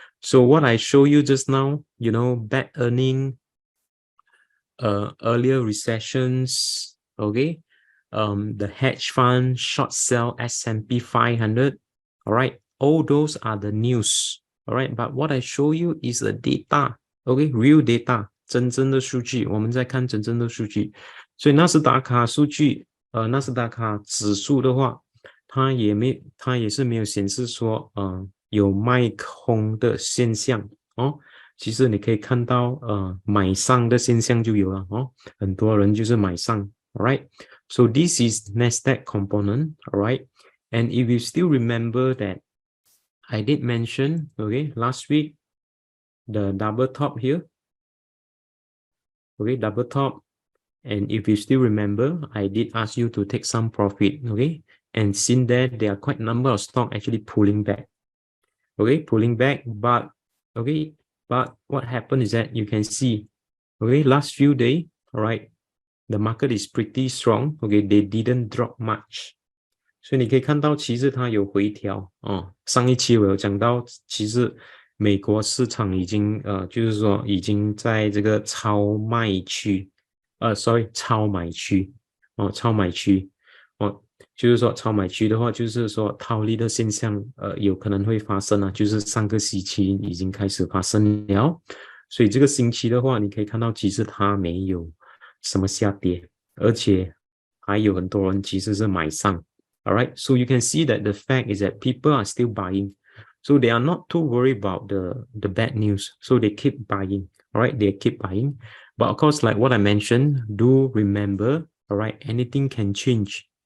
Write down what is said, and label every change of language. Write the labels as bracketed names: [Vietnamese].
[English] So what I show you just now, you know, bad earning, earlier recessions, okay, the hedge fund short sell S&P 500, all right, all those are the news, all right, but what I show you is the data, okay, real data, [Chinese] 真正的数据，我们在看真正的数据。所以纳斯达克数据，纳斯达克指数的话，它也是没有显示说，有卖空的现象哦。其实你可以看到，买上的现象就有了哦，很多人就是买上 ，alright. [English] So this is Nasdaq component, alright. And if you still remember that I did mention, okay, last week, the double top here, okay, double top. And if you still remember, I did ask you to take some profit, okay. And since then, there are quite a number of stock actually pulling back, okay, pulling back, but okay. But what happened is that you can see, okay, last few days, all right, the market is pretty strong. Okay, they didn't drop much. [Chinese] 所以你可以看到，其实它有回调哦。上一期我有讲到，其实美国市场已经就是说已经在这个超卖区，超买区哦，超买区哦。就是说超买区的话，就是说套利的现象，有可能会发生啊，就是上个星期已经开始发生了，所以这个星期的话，你可以看到其实它没有什么下跌，而且还有很多人其实是买上 ，alright， [English] so you can see that the fact is that people are still buying, so they are not too worried about the bad news, so they keep buying, alright, they keep buying, but of course, like what I mentioned, do remember, alright, anything can change.